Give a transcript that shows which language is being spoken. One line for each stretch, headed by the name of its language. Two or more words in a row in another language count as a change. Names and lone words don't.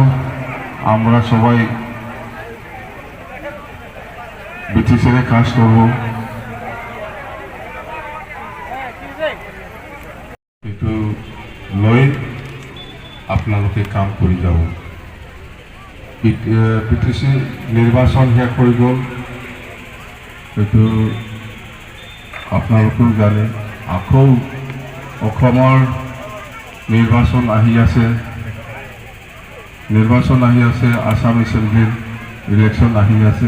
Bangla: আমরা সবাই বিটিসিরে কাজ করবো।
Assamese: একটু লই আপনালোকে কাম করে যাব। বিটিসি নির্বাচন শেষ হৈ গ'ল, এইটো আপোনালোকেও জানে। আকৌ অসমৰ নিৰ্বাচন আহি আছে, আসাম
English: assemblyৰ election
Assamese: আহি আছে।